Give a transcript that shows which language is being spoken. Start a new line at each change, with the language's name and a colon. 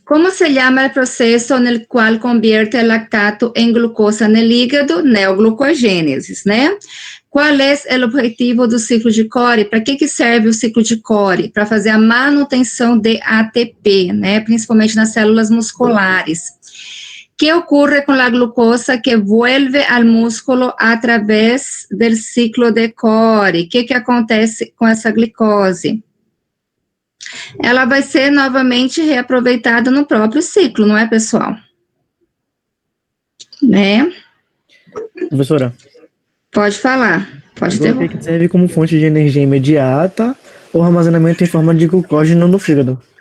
Spanish: ¿Cómo se llama el proceso en el cual convierte el lactato en glucosa en el hígado?
Portuguese: Neoglucogênese, né? Qual é o objetivo do ciclo de Cori? Para que serve o ciclo de Cori? Para fazer a manutenção de ATP, né? Principalmente nas células musculares.
Spanish: ¿Qué ocurre con la glucosa que vuelve al músculo a través del ciclo de Cori?
Portuguese: O que acontece com essa glicose? Ela vai ser novamente reaproveitada no próprio ciclo, não é, pessoal? Né? Professora. Pode falar, pode ter. Que serve como fonte de energia imediata ou armazenamento em forma de glucógeno no fígado?